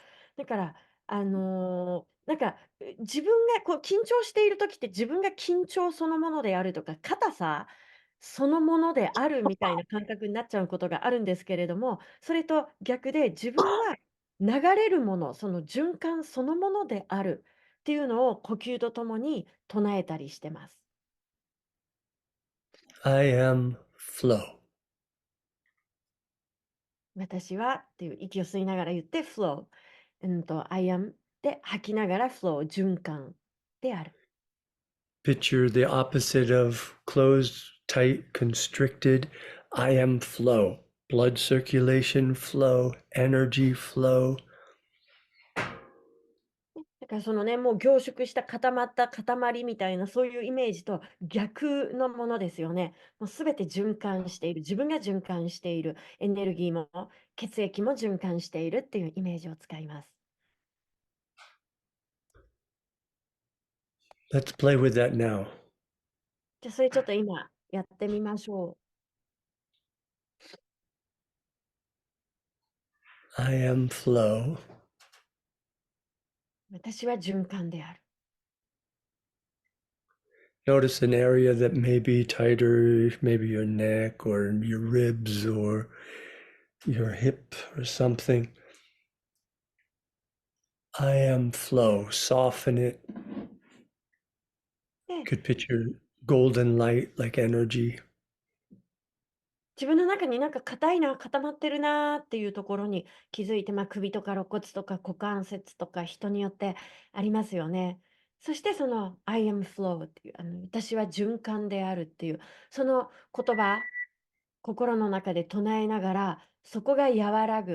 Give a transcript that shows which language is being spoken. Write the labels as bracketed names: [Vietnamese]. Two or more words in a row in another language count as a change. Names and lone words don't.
[Japanese] だから、なんか自分がこう緊張している時って自分が緊張そのものであるとか、硬さそのものであるみたいな感覚になっちゃうことがあるんですけれども、それと逆で自分は流れるもの、その循環そのものであるっていうのを呼吸とともに唱えたりしてます。 [English] I am flow. [Japanese] 私はっていう息を吸いながら言って flow。 [English] I am [Japanese] で吐きながら flow、循環である。 [English] Picture the opposite of closed, tight, constricted. I am flow. Blood circulation flow, energy flow. [Japanese] だからそのね、もう凝縮した固まった塊みたいなそういうイメージと逆のものですよね。もうすべて循環している。自分が循環している。エネルギーも血液も循環しているっていうイメージを使います。 [English] Let's play with that now. [Japanese] じゃあそれちょっと今やってみましょ [English] I am flow. [Japanese] う。私は循環である。 [English] Notice an area that may be tighter, maybe your neck or your ribs or your hip or something. I am flow. Soften it. [Japanese] で、 [English] Could picture golden light like energy. [Japanese] 自分の中になんか硬いな、固まってるなっていうところに気づいて、首とか肋骨とか股関節とか人によってありますよね。そしてその [English] I am flow [Japanese] っていう、私は循環であるっていう、その言葉、心の中で唱えながら、そこが和らぐ。